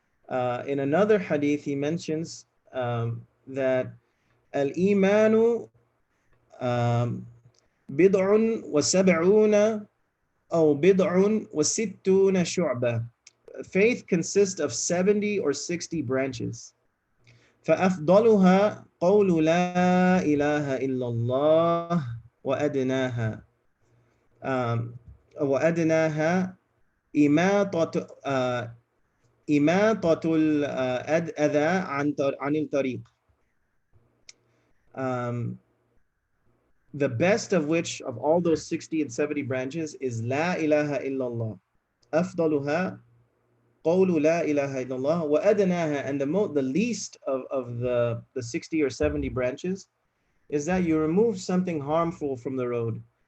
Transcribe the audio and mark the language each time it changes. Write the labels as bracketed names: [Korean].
[English] In another hadith, he mentions that [Arabic] al-imanu bid'un wa sab'una أو بضع وستون شعبة. [English] Faith consists of 70 or 60 branches. [Arabic] فأفضلها قول لا إله إلا الله وأدناها وأدناها إماطة إماطة الأذى عن الطريق. [English] Um, the best of which of all those 60 and 70 branches is [Arabic] لا إله إلا الله. أفضلها قول لا إله إلا الله وأدناها, [English] and the least of the 60 or 70 branches is that you remove something harmful from the road.